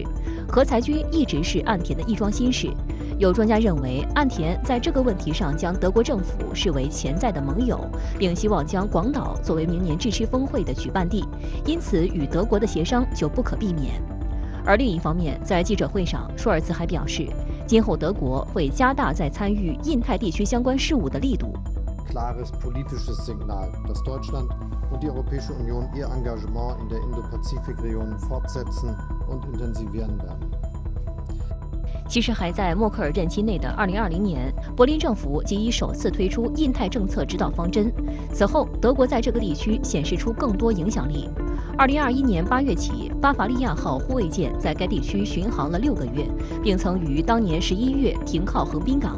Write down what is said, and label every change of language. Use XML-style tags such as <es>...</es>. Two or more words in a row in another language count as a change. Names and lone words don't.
<zh>核裁军一直是岸田的一桩心事。有专家认为，岸田在这个问题上将德国政府视为潜在的盟友，并希望将广岛作为明年G7峰会的举办地，因此与德国的协商就不可避免。而另一方面，在记者会上，舒尔茨还表示，今后德国会加大在参与印太地区相关事务的力度。</zh> <de>Klares politisches Signal, dass Deutschland und die Europäische Union ihr Engagement in der Indo-Pazifik-Region fortsetzen und intensivieren werden.</de> <zh>其实还在默克尔任期内的2020年，柏林政府即已首次推出印太政策指导方针。此后，德国在这个地区显示出更多影响力。2021年8月起，巴伐利亚号护卫舰在该地区巡航了6个月，并曾于当年11月停靠横滨港。</zh>